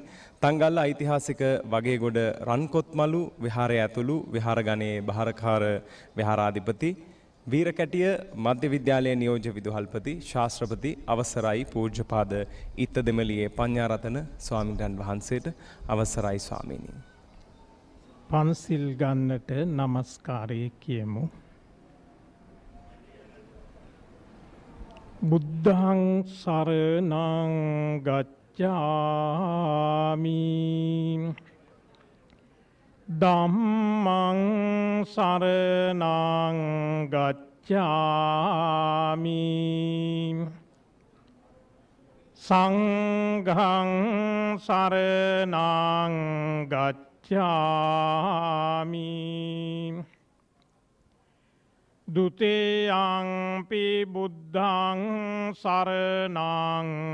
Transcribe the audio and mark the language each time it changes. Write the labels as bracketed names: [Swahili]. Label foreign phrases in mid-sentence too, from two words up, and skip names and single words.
[Sinhala] තංගල්ල ඓතිහාසික වගේගොඩ රන්කොත්මලු විහාරය ඇතුළු විහාරගණයේ බහරකාර විහාරාධිපති වීරකැටිය මධ්‍ය විද්‍යාලයේ නියෝජ්‍ය විදුහල්පති ශාස්ත්‍රපති අවසරයි පූජ්‍යපාද ඉත්තදෙමළියේ පඤ්ඤාරතන ස්වාමීන් වහන්සේට අවසරයි ස්වාමීනි. පන්සිල් ගන්නට නමස්කාරය කියමු. [Pali] බුද්ධං සරණං ගච්ඡාමි ධම්මං සරණං ගච්ඡාමි සංඝං සරණං ගච්ඡාමි ဒုတိယံ පි බුද්ධං සරණං